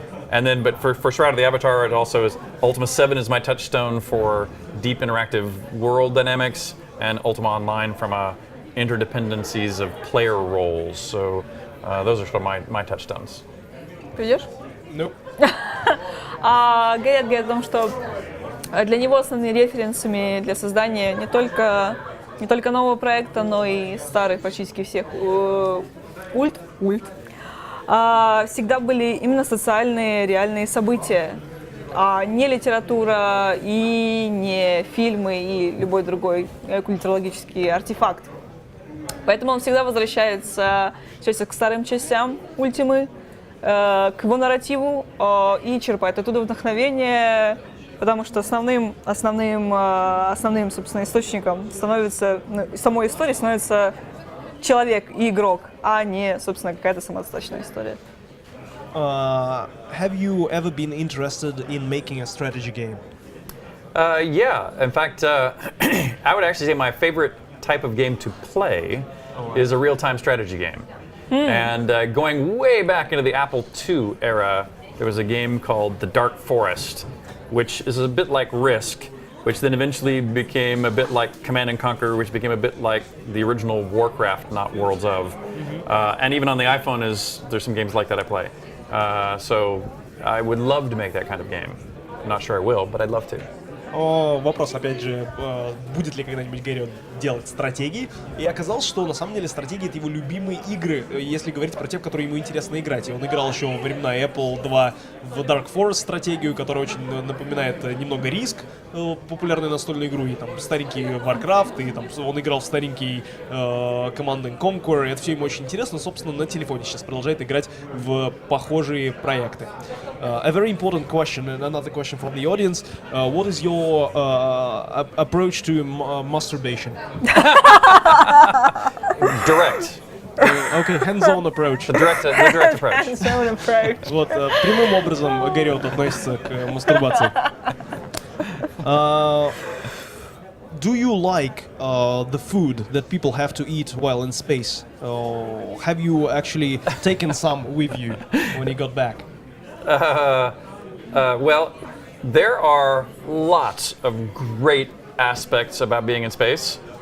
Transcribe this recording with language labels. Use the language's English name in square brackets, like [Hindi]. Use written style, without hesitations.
[English] And then, but for Shroud of the Avatar, it also is Ultima 7 is my touchstone for deep interactive world dynamics, and Ultima Online from interdependencies of player roles. So those are sort of my touchstones. [Russian] Придешь? [English] Nope. [Russian] Гэрриот говорит о том, что для него основными референсами для создания не только нового проекта, но и старых практически всех ульт всегда были именно социальные реальные события, а не литература и не фильмы и любой другой культурологический артефакт. Поэтому он всегда возвращается к старым частям Ультимы, к его нарративу и черпает оттуда вдохновение. Потому что основным, собственно, источником становится, самой истории становится человек и игрок, а не, собственно, какая-то самодостаточная история. [English] Have you ever been interested in making a strategy game? Yeah, in fact, I would actually say my favorite type of game to play is a real-time strategy game. And going way back into the Apple II era, there was a game called The Dark Forest, which is a bit like Risk, which then eventually became a bit like Command & Conquer, which became a bit like the original Warcraft, not Worlds of. And even on the iPhone, there's some games like that I play. So I would love to make that kind of game. I'm not sure I will, but I'd love to. [Russian] Вопрос, опять же, будет ли когда-нибудь Гэрриот делать стратегии. И оказалось, что на самом деле стратегии — это его любимые игры, если говорить про те, в которые ему интересно играть. И он играл еще во времена Apple 2 в Dark Forest стратегию, которая очень напоминает немного Risk, популярную настольную игру, и там старенький Warcraft, и там он играл в старенький Command & Conquer. Это все ему очень интересно. Собственно, на телефоне сейчас продолжает играть в похожие проекты. [English] A very important question, and another question from the audience. What is your approach to masturbation? Direct. Okay, hands-on approach. The direct approach. Hands-on approach. [Russian] Вот, прямым образом Гэрриот относится к мастурбации. [English] Do you like the food that people have to eat while in space? Have you actually taken some with you when you got back? Well, there are lots of great aspects about being in space.